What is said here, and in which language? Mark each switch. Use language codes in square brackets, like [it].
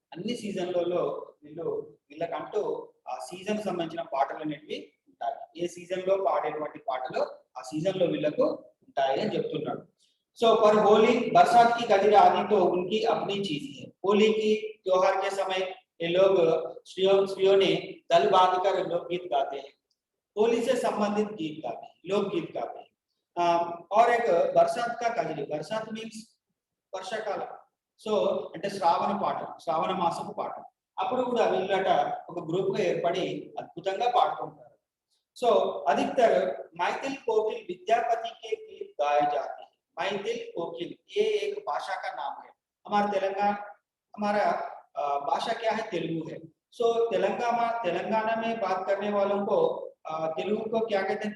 [te] అన్ని సీజన్లలో వీళ్ళకంటూ ఆ సీజన్ సంబంధించిన పాటలు అనేటివి ఉంటాయి. ఏ సీజన్ లో పాడేటువంటి పాటలు ఆ సీజన్ లో వీళ్ళకు ఉంటాయి అని చెప్తున్నాడు. [hi] सो पर होली बरसात की कजरी आदि तो उनकी अपनी चीज है। होली की त्योहार के समय ये लोग स्त्रियों ने दल बांधकर लोकगीत गाते हैं, होली से संबंधित गीत गाते हैं, लोकगीत गाते हैं। और एक बरसात का कजरी, बरसात मीन्स [te] వర్షాకాలం, సో అంటే శ్రావణ మాసపు పాట. అప్పుడు కూడా వీళ్ళట ఒక గ్రూప్ గా ఏర్పడి అద్భుతంగా పాడుతుంటారు. [hi] సో अधिकतर मैथिल कोकिल विद्यापति के गीत गाए जाते हैं। मैथिल कोकिल ये एक भाषा का नाम है। हमारा भाषा क्या है? तेलुगु है। सो तेलंगाना में बात करने वालों को तेलुगु को क्या कहते हैं?